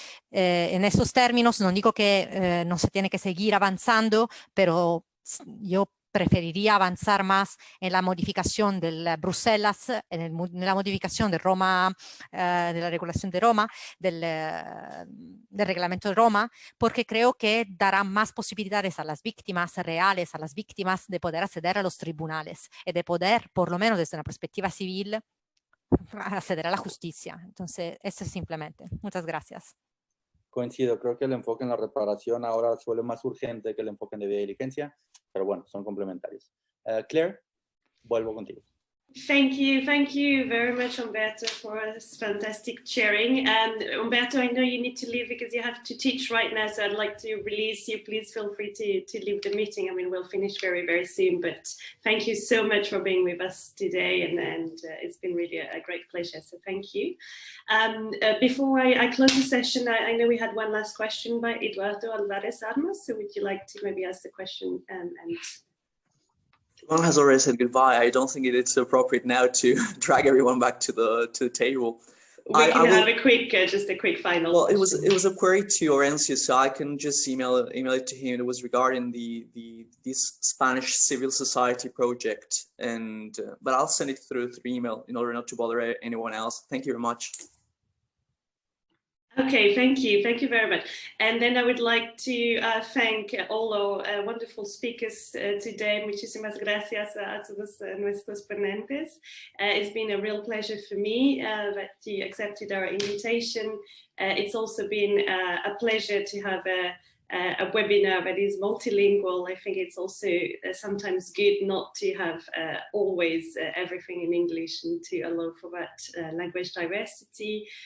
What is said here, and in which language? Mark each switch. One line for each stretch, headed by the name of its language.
Spanish: En estos términos, no digo que no se tiene que seguir avanzando, pero yo preferiría avanzar más en la modificación del Bruselas, en la modificación de Roma, de la regulación de Roma, del reglamento de Roma, porque creo que dará más posibilidades a las víctimas reales, a las víctimas de poder acceder a los tribunales y de poder, por lo menos desde una perspectiva civil, acceder a la justicia. Entonces, eso es simplemente. Muchas gracias. Coincido, creo que el enfoque en la reparación ahora suele más urgente que el enfoque en debida diligencia, pero bueno, son complementarios. Claire, vuelvo contigo.
English: Thank you very much, Umberto, for this fantastic sharing. And Umberto, I know you need to leave because you have to teach right now, so I'd like to release you. Please feel free to leave the meeting. I mean, we'll finish very soon, but thank you so much for being with us today, and it's been really a great pleasure, so thank you. Before I close the session, I know we had one last question by Eduardo Alvarez Armas, so would you like to maybe ask the question and One has already said goodbye. I don't think it's appropriate now to drag everyone back to the table. We can have a quick, just a quick final. Well, it was a query to Orencio, so I can just email it to him. It was regarding this Spanish civil society project, and but I'll send it through email in order not to bother anyone else. Thank you very much. Okay, thank you very much. And then I would like to thank all our wonderful speakers today.
Spanish: Muchísimas gracias a todos nuestros ponentes.
English: It's been a real pleasure for me that you accepted our invitation. It's also been a pleasure to have a webinar that is multilingual. I think it's also sometimes good not to have always everything in English and to allow for that language diversity.